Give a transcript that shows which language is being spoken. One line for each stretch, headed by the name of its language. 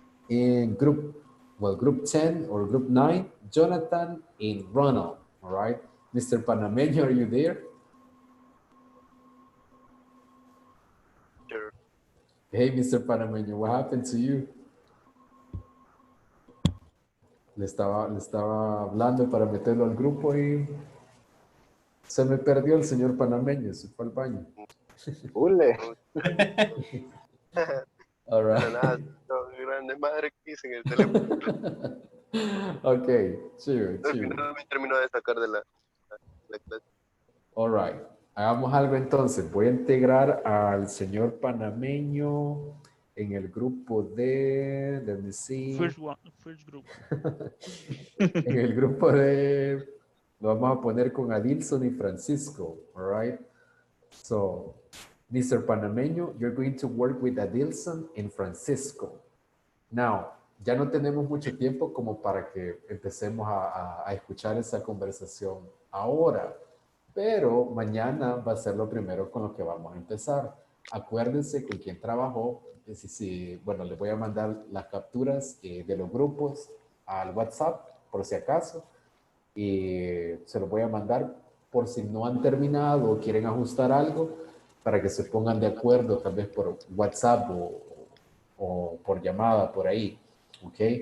English: And group 10 or group 9, Jonathan and Ronald. All right. Mr. Panameño, are you there? Sure. Hey, Mr. Panameño, what happened to you?
Spanish: Le estaba hablando para meterlo al grupo y se me perdió el señor Panameño, se fue al baño. Ule.
English: All right.
Spanish: Grande madre que hice en el teléfono. Okay, chido. Al final me terminó de sacar de la clase.
English: All right.
Spanish: Hagamos algo entonces. Voy a integrar al señor Panameño en el grupo de...
English: Let me see. First group.
Spanish: En el grupo de... Lo vamos a poner con Adilson y Francisco.
English: All right. So, Mr. Panameño, you're going to work with Adilson and Francisco.
Spanish: Now, ya no tenemos mucho tiempo como para que empecemos a escuchar esa conversación ahora, pero mañana va a ser lo primero con lo que vamos a empezar. Acuérdense con quién trabajó. Bueno, les voy a mandar las capturas de los grupos al WhatsApp, por si acaso, y se los voy a mandar por si no han terminado o quieren ajustar algo, para que se pongan de acuerdo, tal vez por WhatsApp o por llamada por ahí, ¿ok?